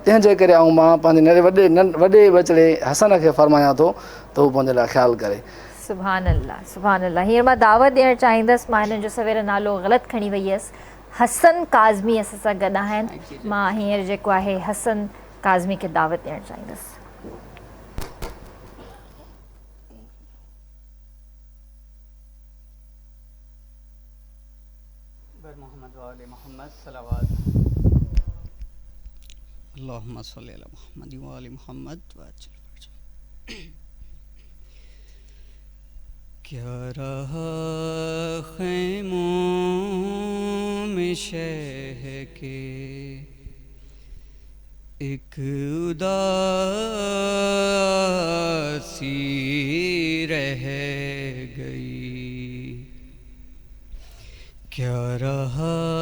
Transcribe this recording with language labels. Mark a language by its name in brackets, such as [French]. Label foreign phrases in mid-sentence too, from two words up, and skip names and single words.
[Sindhi] तंहिंजे करे ऐं मां पंहिंजे वॾे बचिड़े हसन खे फरमायां थो त हू पंहिंजे लाइ ख़्यालु करे. [Arabic] سبحان الله سبحان الله. [Sindhi] हींअर मां दावत ॾियणु चाहींदसि. मां हिन जो सवेर नालो ग़लति खणी वई हुयसि. हसन काज़मी असां सां गॾु आहिनि. मां हींअर जेको आहे हसन काज़मी खे दावत ॾियणु चाहींदसि. [Arabic] اللهم صل على محمد وآل محمد. [Urdu] کیا رہا خیموں میں شہ کے ایک اداسی رہ گئی، کیا رہا